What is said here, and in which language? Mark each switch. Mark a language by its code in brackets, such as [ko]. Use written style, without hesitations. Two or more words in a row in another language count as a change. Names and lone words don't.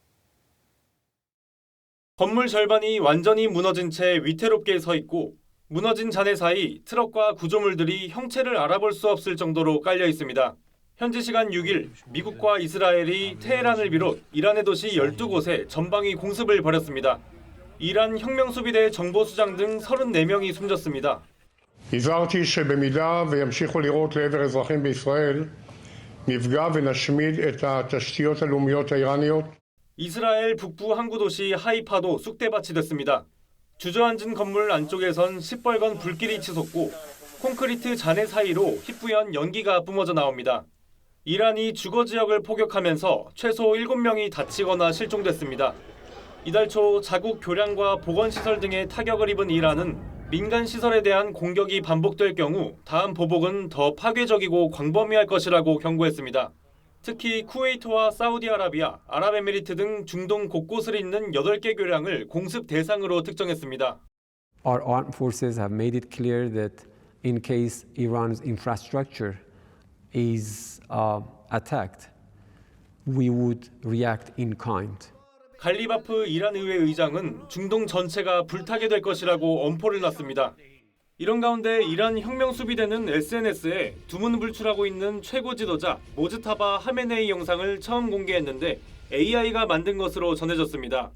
[ko] 건물 절반이 완전히 무너진 채 위태롭게 서 있고 무너진 잔해 사이 트럭과 구조물들이 형체를 알아볼 수 없을 정도로 깔려 있습니다. 현지 시간 6일 미국과 이스라엘이 테헤란을 비롯 이란의 도시 12곳에 전방위 공습을 벌였습니다. 이란 혁명수비대 정보수장 등 34명이 숨졌습니다. [he] הזהרתי שבמידה וימשיכו לירות לעבר אזרחים בישראל, נפגע ונשמיד את התשתיות הלאומיות האיראניות. [ko] 이스라엘 북부 항구 도시 하이파도 쑥대밭이 됐습니다. 주저앉은 건물 안쪽에선 시뻘건 불길이 치솟고 콘크리트 잔해 사이로 희뿌연 연기가 뿜어져 나옵니다. 이란이 주거 지역을 포격하면서 최소 7명이 다치거나 실종됐습니다. 이달 초 자국 교량과 보건시설 등의 타격을 입은 이란은 민간 시설에 대한 공격이 반복될 경우 다음 보복은 더 파괴적이고 광범위할 것이라고 경고했습니다. 특히 쿠웨이트와 사우디아라비아, 아랍에미리트 등 중동 곳곳을 잇는 8개 교량을 공습 대상으로 특정했습니다. [en] Our armed forces have made it clear that in case Iran's infrastructure is attacked, we would react in kind. [ko] 갈리바프 이란 의회 의장은 중동 전체가 불타게 될 것이라고 엄포를 놨습니다. 이런 가운데 이란 혁명수비대는 SNS에 두문불출하고 있는 최고 지도자 모즈타바 하메네이 영상을 처음 공개했는데 AI가 만든 것으로 전해졌습니다.